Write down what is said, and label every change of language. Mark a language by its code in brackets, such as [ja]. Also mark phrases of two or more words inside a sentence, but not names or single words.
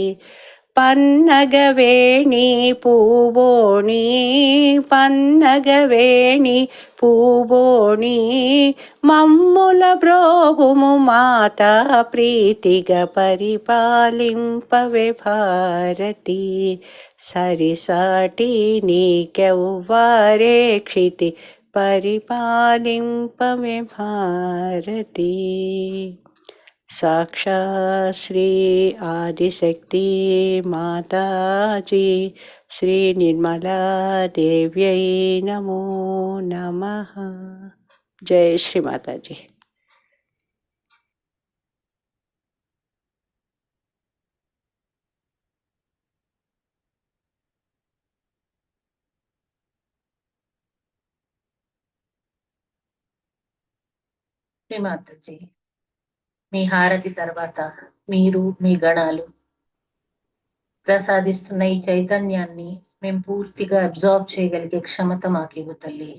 [te] పన్నగవేణి పూబోణి, పన్నగవేణి పూబోణి, మమ్ముల బ్రోహుము మాత ప్రీతిగా. పరిపాలింపవే భారతి, సరిసాటి నీకెవ్వారే క్షితి. పరిపాలింపవే భారతి. [sa] साक्षात् श्री आदिशक्ति माताजी श्री निर्मला देव्यै नमो नमः. [hi] जय श्री माताजी. [te] శ్రీ మాతాజీ, మీ హారతి తర్వాత మీరు మీ గణాలు ప్రసాదిస్తున్న ఈ చైతన్యాన్ని మేము పూర్తిగా అబ్జార్బ్ చేయగలిగే క్షమత మాకు ఇవ్వు తల్లి.